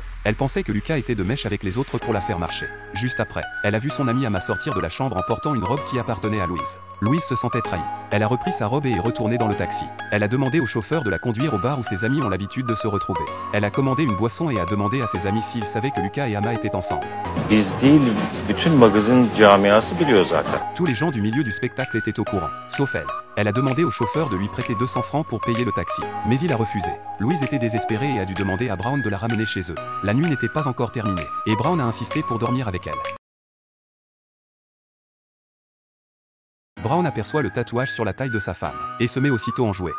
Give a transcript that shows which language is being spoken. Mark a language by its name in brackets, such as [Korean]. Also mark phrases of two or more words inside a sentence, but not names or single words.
[French] Elle pensait que Lucas était de mèche avec les autres pour la faire marcher. Juste après, elle a vu son ami Ama sortir de la chambre en portant une robe qui appartenait à Louise. Louise se sentait trahie. Elle a repris sa robe et est retournée dans le taxi. Elle a demandé au chauffeur de la conduire au bar où ses amis ont l'habitude de se retrouver. Elle a commandé une boisson et a demandé à ses amis s'ils savaient que Lucas et Ama étaient ensemble. [Turkish] Biz değil, bütün magazin camiası biliyor zaten. [French] Tous les gens du milieu du spectacle étaient au courant, sauf elle. Elle a demandé au chauffeur de lui prêter 200 francs pour payer le taxi. Mais il a refusé. Louise était désespérée et a dû demander à Brown de la ramener chez eux. La nuit n'était pas encore terminée, et Brown a insisté pour dormir avec elle. Brown aperçoit le tatouage sur la taille de sa femme, et se met aussitôt en jouet.